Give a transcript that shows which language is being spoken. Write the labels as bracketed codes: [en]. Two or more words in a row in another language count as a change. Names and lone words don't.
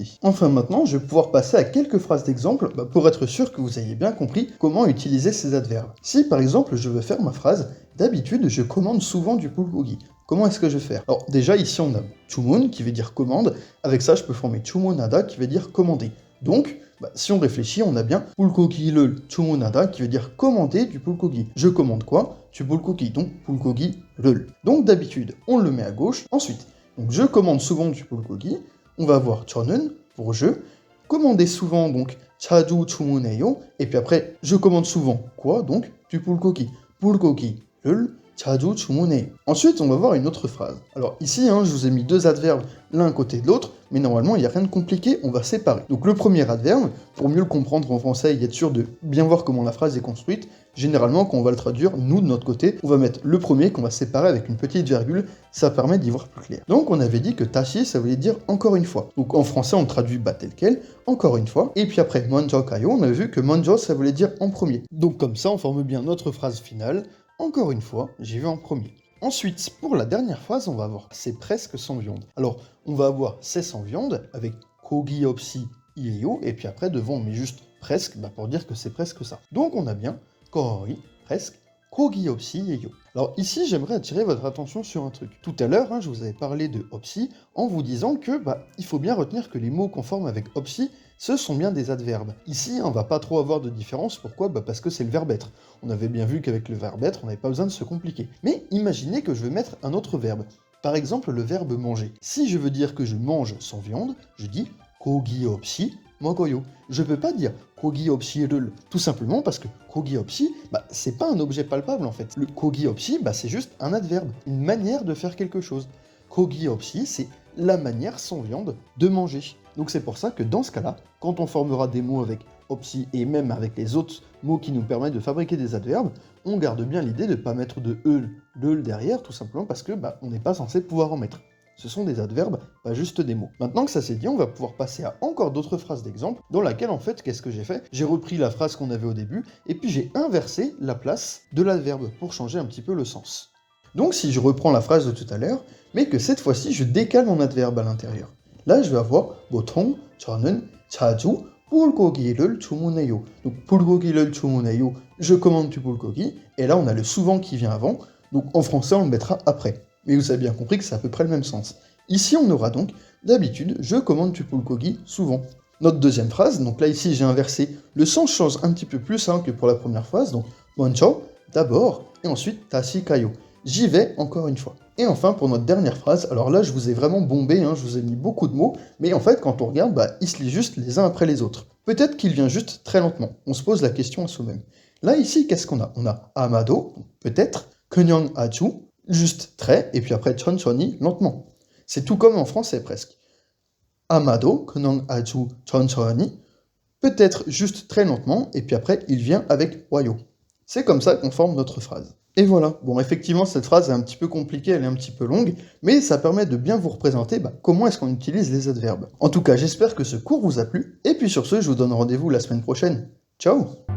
[fr] Enfin maintenant, je vais pouvoir passer à quelques phrases d'exemple pour être sûr que vous ayez bien compris comment utiliser ces adverbes. Si par exemple, je veux faire ma phrase « D'habitude, je commande souvent du bulgogi ». Comment est-ce que je vais faire? Alors déjà ici on a 주문 qui veut dire commande, avec ça je peux former 주문하다 qui veut dire commander. Donc si on réfléchit, on a bien [ko] bulgogi를 주문하다 [fr] qui veut dire commander du bulgogi. Je commande quoi? Du bulgogi, donc bulgogi를. Donc d'habitude on le met à gauche. Ensuite, donc je commande souvent du bulgogi. On va avoir 저는 pour je. Commander souvent donc [ko] 자주 주문해요. [fr] Et puis après je commande souvent quoi? Donc du bulgogi. [ko] bulgogi를 자주 주문해. [fr] Ensuite, on va voir une autre phrase. Alors ici, je vous ai mis deux adverbes l'un à côté de l'autre, mais normalement, il n'y a rien de compliqué, on va séparer. Donc le premier adverbe, pour mieux le comprendre en français et être sûr de bien voir comment la phrase est construite, généralement, quand on va le traduire, nous, de notre côté, on va mettre le premier qu'on va séparer avec une petite virgule, ça permet d'y voir plus clair. Donc on avait dit que tashi, ça voulait dire encore une fois. Donc en français, on le traduit tel quel, encore une fois. Et puis après, [ko] 먼저 가요, [fr] on a vu que 먼저, ça voulait dire en premier. Donc comme ça, on forme bien notre phrase finale. Encore une fois, j'y vais en premier. Ensuite, pour la dernière phrase, on va avoir c'est presque sans viande. Alors, on va avoir c'est sans viande avec [ko] 고기 없이 이에요, [fr] et puis après devant on met juste presque pour dire que c'est presque ça. Donc on a bien 거의, presque, [ko] 고기 없이 이에요. [fr] Alors ici, j'aimerais attirer votre attention sur un truc. Tout à l'heure, je vous avais parlé de 없이 en vous disant que il faut bien retenir que les mots qu'on forme avec 없이, ce sont bien des adverbes. Ici, on va pas trop avoir de différence. Pourquoi? Parce que c'est le verbe être. On avait bien vu qu'avec le verbe être, on n'avait pas besoin de se compliquer. Mais imaginez que je veux mettre un autre verbe. Par exemple, le verbe manger. Si je veux dire que je mange sans viande, je dis [ko] 고기 없이 먹어요. [fr] Je peux pas dire [ko] 고기 없이를, [fr] tout simplement parce que [ko] 고기 없이, [fr] c'est pas un objet palpable en fait. [ko] Le 고기 없이, [fr] c'est juste un adverbe, une manière de faire quelque chose. [ko] 고기 없이, [fr] c'est la manière sans viande de manger. Donc c'est pour ça que dans ce cas-là, quand on formera des mots avec 없이 et même avec les autres mots qui nous permettent de fabriquer des adverbes, on garde bien l'idée de ne pas mettre de le derrière, tout simplement parce que on n'est pas censé pouvoir en mettre. Ce sont des adverbes, pas juste des mots. Maintenant que ça c'est dit, on va pouvoir passer à encore d'autres phrases d'exemple, dans laquelle en fait, qu'est-ce que j'ai fait? J'ai repris la phrase qu'on avait au début, et puis j'ai inversé la place de l'adverbe, pour changer un petit peu le sens. Donc si je reprends la phrase de tout à l'heure, mais que cette fois-ci je décale mon adverbe à l'intérieur. Là je vais avoir [ko] 보통, 저는, 자주, 불고기를 주문해요. Donc 불고기를 주문해요, [fr] je commande du bulgogi, et là on a le souvent qui vient avant, donc en français on le mettra après. Mais vous avez bien compris que c'est à peu près le même sens. Ici, on aura donc, d'habitude, je commande du bulgogi souvent. Notre deuxième phrase, donc là ici j'ai inversé, le sens change un petit peu plus que pour la première phrase, donc 먼저, d'abord, et ensuite [ko] 다시 가요. [fr] J'y vais encore une fois. Et enfin, pour notre dernière phrase, alors là je vous ai vraiment bombé, je vous ai mis beaucoup de mots, mais en fait quand on regarde, ils se lisent juste les uns après les autres. Peut-être qu'il vient juste très lentement, on se pose la question à soi-même. Là ici, qu'est-ce qu'on a? On a 아마도, peut-être, [ko] 그냥 아주, [fr] juste très, et puis après 천천히, lentement. C'est tout comme en français presque. [ko] 아마도 그냥 아주 천천히, [fr] peut-être juste très lentement, et puis après il vient avec 와요. C'est comme ça qu'on forme notre phrase. Et voilà, bon effectivement cette phrase est un petit peu compliquée, elle est un petit peu longue, mais ça permet de bien vous représenter comment est-ce qu'on utilise les adverbes. En tout cas, j'espère que ce cours vous a plu, et puis sur ce, je vous donne rendez-vous la semaine prochaine.